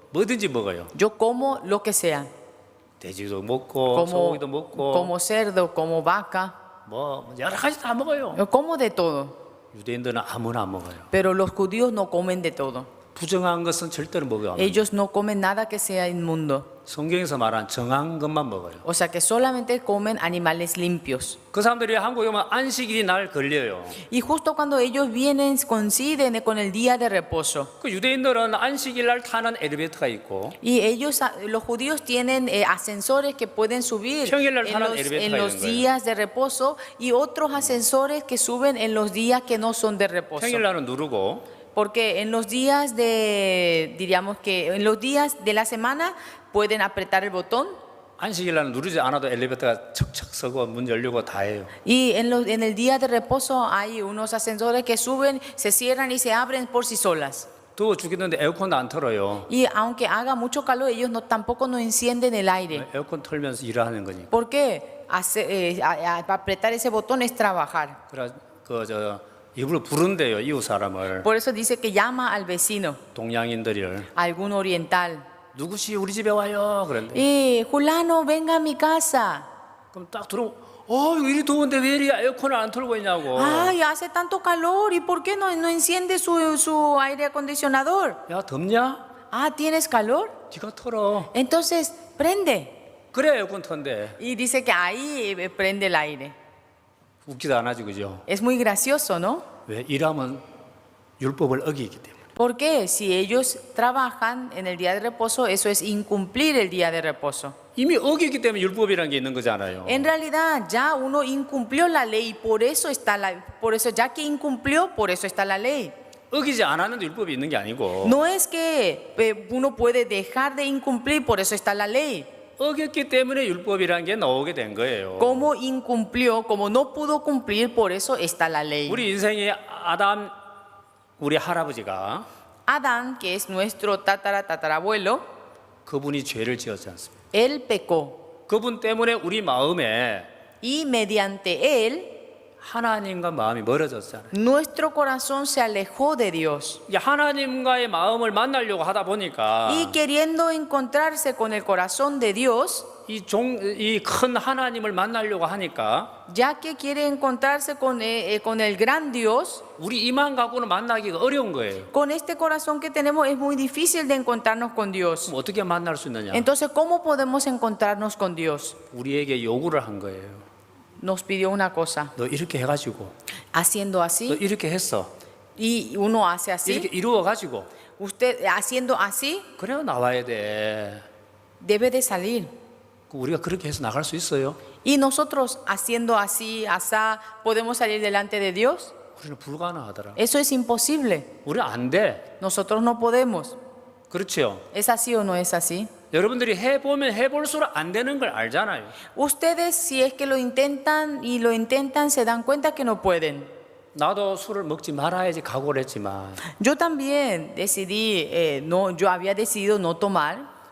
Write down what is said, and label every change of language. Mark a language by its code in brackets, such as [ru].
[ko] 뭐든지 먹어요. [es] Yo como lo que sea. [ko] 돼지도 먹고 소고기도 먹고 [es] Como cerdo, como vaca. [ko] 뭐 여러 가지 다 먹어요. [es] Yo como de todo. [ko] 유대인들은 아무나 안 먹어요. [es] Pero los judíos no comen de todo. [ko] 부정한 것은 절대로 먹어요. [es] Ellos no comen nada que sea inmundo. [ko] 성경에서 말한 정한 것만 먹어요. [es] O sea que solamente comen animales limpios. [ko] 그 사람들이 한국에 오면 안식일이 날 걸려요. [es] Y justo cuando ellos vienen, coinciden con el día de reposo. [ko] 그 유대인들은 안식일 날 타는 엘리베이터가 있고 [es] Y ellos, los judíos tienen ascensores que pueden subir [ko] 평일날 [es] en [ko] 타는 [es] los, [ko] 엘리베이터가 [es] en los [ko] 있는 거예요. [es] días de reposo y otros ascensores que suben en los días que no son de reposo. [ko] 평일 날은 누르고 [es] Porque en los días de, diríamos que en los días de la semana pueden apretar el botón [ko] 안식일 날은 누르지 않아도 엘리베이터가 척척 서고 문 열리고 다 해요. [es] y en el día de reposo hay unos ascensores que suben, se cierran y se abren por sí solas. [ko] 더워 죽겠는데 에어컨도 안 틀어요. [es] Y aunque haga mucho calor, ellos tampoco no encienden el aire. [ko] 에어컨 틀면서 일하는 거니까. [es] ¿Por qué? Apretar ese botón es trabajar. [ko] 그래 그저 일부러 부른대요 이웃 사람을 [es] Por eso dice que llama al vecino, [ko] 동양인들을 [es] algún oriental. [ko] 누구시 우리 집에 와요 그런데. [es] Fulano, venga a mi casa. [ko] 그럼 딱 들어오면 이거 이리 더운데 왜 이리 에어컨을 안 틀고 있냐고. [es] Ay, hace tanto calor, ¿y por qué no enciende su aire acondicionador? [ko] 야 덥냐? [es] Ah, ¿tienes calor? [ko] 네가 틀어. [es] Entonces, prende. [ko] 그래 에어컨 턴대. [es] Y dice que ahí prende el aire. [ko] 웃기도 안 하지 그죠? [es] Es muy gracioso, ¿no? [ko] 왜 일하면 율법을 어기기 때문에. [es] ¿Por qué? Si ellos trabajan en el día de reposo, eso es incumplir el día de reposo. [ko] 이미 어기기 때문에 율법이라는 게 있는 거잖아요. [es] En realidad ya uno incumplió la ley, por eso ya que incumplió, por eso está la ley. [ko] 어기지 않았는데 율법이 있는 게 아니고 [es] No es que uno puede dejar de incumplir, por eso está la ley. [ko] 어겼기 때문에 율법이라는 게 나오게 된 거예요. [es] Como incumplió, como no pudo cumplir, por eso está la ley. [ko] 우리 인생의 아담 우리 할아버지가 [es] Adán, que es nuestro tatarabuelo, [ko] 그분이 죄를 지었지 않습니까? [es] él pecó [ko] 그분 때문에 우리 마음에 [es] y mediante él [ko] 하나님과 마음이 멀어졌잖아요. [es] nuestro corazón se alejó de Dios. [ko] 이제 하나님과의 마음을 만나려고 하다 보니까 [es] Y queriendo encontrarse con el corazón de Dios, [ko] 이 큰 하나님을 만나려고 하니까 [es] ya que quiere encontrarse con el gran Dios, [ko] 우리 이만 갖고는 만나기가 어려운 거예요. [es] con este corazón que tenemos es muy difícil de encontrarnos con Dios. [ko] 그럼 어떻게 만날 수 있느냐? [es] Entonces, ¿cómo podemos encontrarnos con Dios? [ko] 우리에게 요구를 한 거예요. [es] Nos pidió una cosa, [ko] 너 이렇게 해가지고 [es] haciendo [ko] 너 [es] así, [ko] 이렇게 했어. [es] y uno hace [ko] 이렇게 [es] así, [ko] 이루어가지고 [es] usted haciendo así, [ko] 그래야 나와야 돼. [es] debe de salir. [ko] 우리가 그렇게 해서 나갈 수 있어요? [es] Y nosotros haciendo así, asá, ¿podemos salir delante de Dios? [ko] 우리는 불가능하더라. [es] Eso es imposible. [ko] 우리는 안 돼. [es] Nosotros no podemos. [ko] 그렇죠? [es] ¿Es así o no es así? [ko] 여러분들이 해보면 해볼수록 안 되는 걸 알잖아요. [es] Ustedes, si es que lo intentan y lo intentan, se dan cuenta que no pueden. [ko] 나도 술을 먹지 말아야지 각오를 했지만 [es] Yo también decidí, yo había decidido no tomar.